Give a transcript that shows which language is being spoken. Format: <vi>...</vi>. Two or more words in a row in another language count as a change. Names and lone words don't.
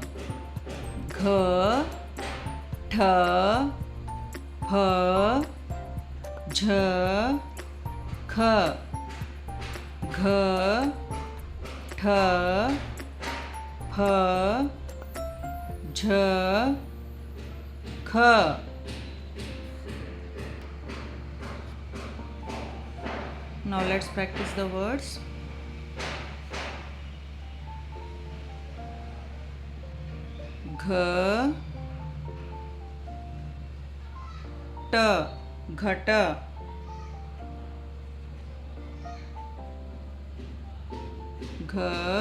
<en>Gha. Tha. Pha. Jha. Kha. Gha. Tha. Pha. Jha. Kha. Now let's practice the words. Gha. Ta. Ghata. Gha.</en>